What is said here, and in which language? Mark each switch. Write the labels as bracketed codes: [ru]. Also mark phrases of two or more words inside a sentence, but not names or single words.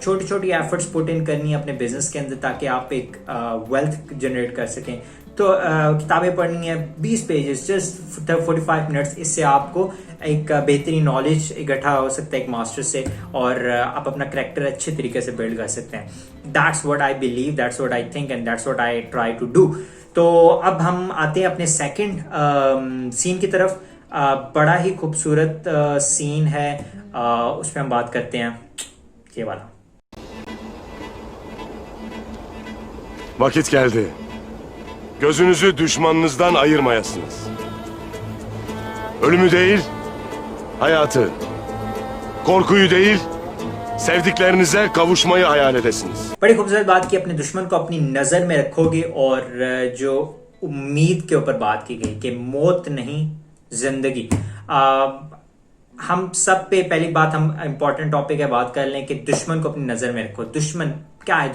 [hi] छोटी छोटी [en] efforts put in [hi] करनी है अपने बिजनेस के अंदर ताकि आप एक वेल्थ जनरेट कर सकें। तो किताबें पढ़नी है 20 पेजेस, [en] just 45 minutes, [hi] इससे आपको एक बेहतरीन नॉलेज इकट्ठा हो सकता है एक मास्टर से, और आप अपना करैक्टर अच्छे तरीके से बिल्ड कर सकते हैं। [en] That's what I believe, that's what I think and that's what I try to do. [hi] तो अब हम आते हैं अपने [en] second scene [hi] की तरफ। बड़ा ही खूबसूरत सीन है, उस पर हम बात करते हैं, ये वाला। [tr] Vakit geldi. Gözünüzü düşmanınızdan ayırmayasınız. Ölümü değil, hayatı, korkuyu değil, sevdiklerinize kavuşmayı hayal edesiniz. [hi] बड़ी खूबसूरत बात की अपने दुश्मन को अपनी नजर में रखोगे और जो उम्मीद के ऊपर बात की गई कि मौत नहीं जिंदगी। हम सब पे पहली बात हम [en] important topic [hi] है बात कर लें कि दुश्मन को अपनी नजर में रखो। दुश्मन क्या है?